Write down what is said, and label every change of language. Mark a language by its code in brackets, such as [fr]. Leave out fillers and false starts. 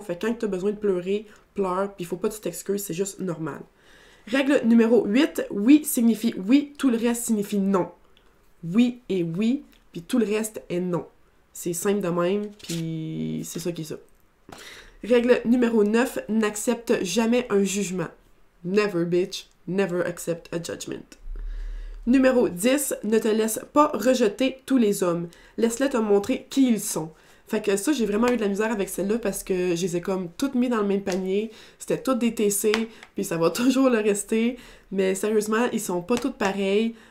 [fr] Fait que quand tu as besoin de pleurer, pleure, puis il faut pas que tu t'excuses, c'est juste normal. Règle numéro 8, oui signifie oui, tout le reste signifie non. Oui est oui, puis tout le reste est non. C'est simple de même, puis c'est ça qui est ça. Règle numéro 9, n'accepte jamais un jugement. [en] Never, bitch, never accept a judgment. [fr] Numéro 10, ne te laisse pas rejeter tous les hommes. Laisse-les te montrer qui ils sont. Fait que ça, j'ai vraiment eu de la misère avec celle-là parce que je les ai comme toutes mis dans le même panier. C'était toutes des TC, puis ça va toujours le rester. Mais sérieusement, ils sont pas tous pareils.